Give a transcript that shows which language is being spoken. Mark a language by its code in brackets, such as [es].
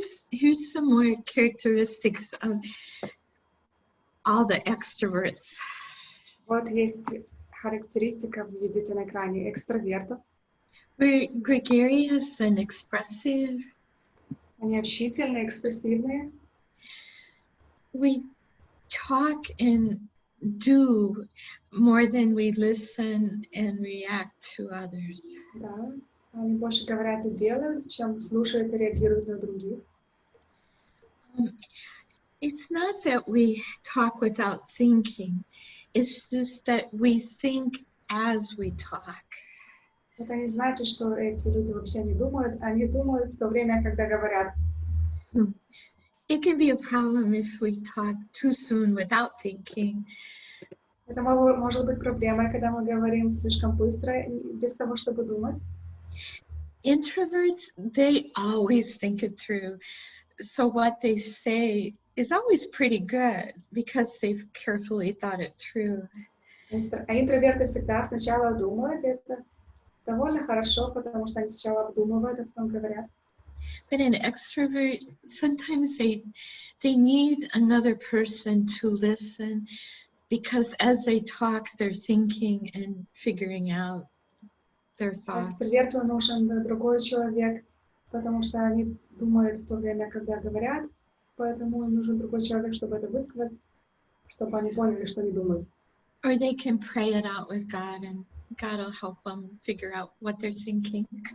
[en] Here's some more characteristics of all the extroverts. [ru] Вот есть характеристика, вы видите на экране, экстравертов. [en] We're gregarious and expressive. [ru] Они общительные, экспрессивные. [en] We talk and do more than we listen and react to others. [ru] Да, они больше говорят и делают, чем слушают и реагируют на других. [en] It's not that we talk without thinking. It's just that we think as we talk. [ru] Это не значит, что эти люди вообще не думают, они думают в то время, когда говорят. [en] It can be a problem if we talk too soon without thinking. [ru] Это может быть проблемой, когда мы говорим слишком быстро, без того, чтобы думать. [en] Introverts, they always think it through. So what they say is always pretty good because they've carefully thought it through. [ru] А интроверты всегда сначала думают, это довольно хорошо, потому что они сначала обдумывают, а потом говорят. [en] But an extrovert, sometimes they need another person to listen because as they talk, they're thinking and figuring out their thoughts. [ru] Экстраверту нужен другой человек, потому что они думают в то время, когда говорят, поэтому им нужен другой человек, чтобы это высказать, чтобы они поняли, что они думают. [en] Or they can pray it out with God and God will help them figure out what they're thinking.